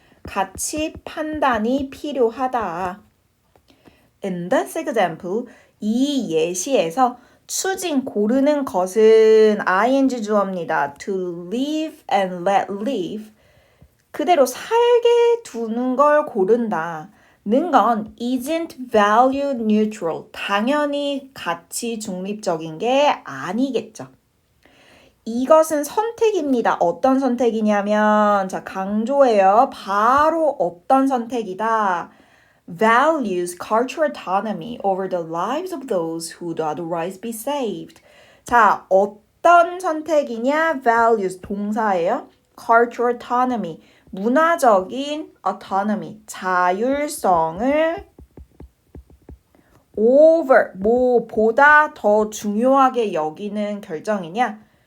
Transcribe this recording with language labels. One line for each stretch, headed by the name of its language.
Korean: 가치 판단이 필요하다.
English: In this example,
Korean: 이 예시에서 choosing 고르는 것은 ing 주어입니다.
English: to live and let live.
Korean: 그대로 살게 두는 걸 고른다. 는 건
English: isn't value neutral.
Korean: 당연히 가치 중립적인 게 아니겠죠. 이것은 선택입니다. 어떤 선택이냐면 자, 강조해요. 바로 어떤 선택이다.
English: Values cultural autonomy over the lives of those who would otherwise be saved.
Korean: 자, 어떤 선택이냐? Values 동사예요. Cultural autonomy 문화적인 autonomy 자율성을 over 뭐보다 더 중요하게 여기는 결정이냐?